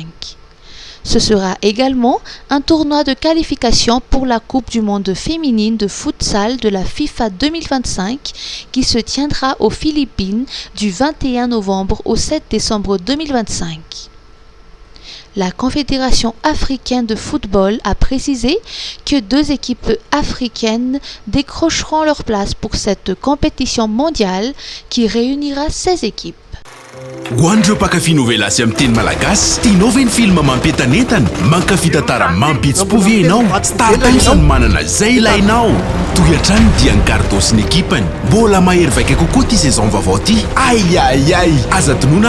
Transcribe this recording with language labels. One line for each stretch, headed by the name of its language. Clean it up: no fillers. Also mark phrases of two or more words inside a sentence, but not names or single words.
French: Ce sera également un tournoi de qualification pour la Coupe du monde féminine de futsal de la FIFA 2025 qui se tiendra aux Philippines du 21 novembre au 7 décembre 2025. La Confédération africaine de football a précisé que 2 équipes africaines décrocheront leur place pour cette compétition mondiale qui réunira 16 équipes.
Malagasy: Hoandreo mpakafy novela sy amin'ny teny malagasy tianao ve ny film mampientanentana mankafy tantara mampihetsy-po ve ianao Star Times no manana zay ilainao toy-hatrany dia nikardo sy ny ekipany mbola mahery vaika kokoa ty saison vaovao ty aiaiai aza tonoana